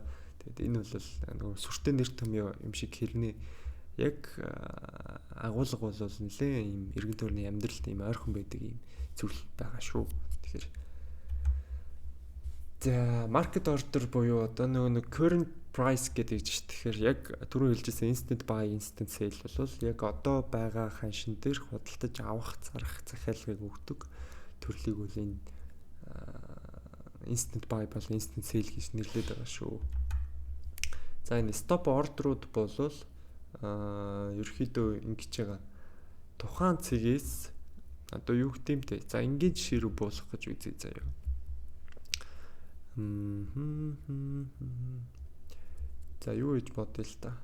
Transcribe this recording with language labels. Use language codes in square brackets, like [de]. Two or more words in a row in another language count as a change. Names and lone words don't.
[mn] Тэгээд энэ бол нөгөө сүртэй нэр томьёо юм шиг хэрнээ яг агуулга бол нэлээд ийм эргэн тойрны амьдралд ийм ойрхон байдаг ийм зүйл байгаа шүү. Тэгэхээр за [en] market order [mn] буюу одоо нөгөө [en] current price [mn] гэдэг чинь тэгэхээр яг түрүү хэлжсэн [en] instant buy, instant sell [mn] бол яг одоо байгаа ханшин дээр худалдаж авах, зарах захиалгыг өгдөг төрлийг бол энэ [en] instant buy [mn] бол [en] instant sell [mn] гэж нэрлэдэг байгаа шүү. За энэ [en] stop order- [mn] ууд бол ерөөхдөө ингэж байгаа тухайн цэгээс одоо юу гэдэг юм те. За ингээд жишээ рүү буулгах гэж үзье заяа. За юу гэж бодъё л та.